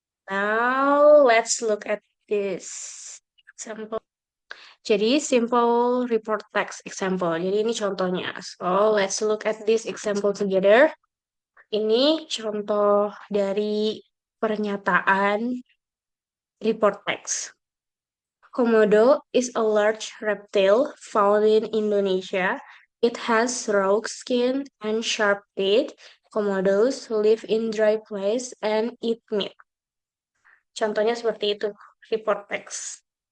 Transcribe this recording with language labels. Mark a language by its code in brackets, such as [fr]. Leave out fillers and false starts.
[en] Now let's look at this example. [id] Jadi simple report text example. Jadi ini contohnya. [en] So let's look at this example together. [id] Ini contoh dari pernyataan report text. [en] Komodo is a large reptile found in Indonesia. It has raw skin and sharp teeth. Komodos live in dry place and eat meat. [id] Contohnya seperti itu, report text.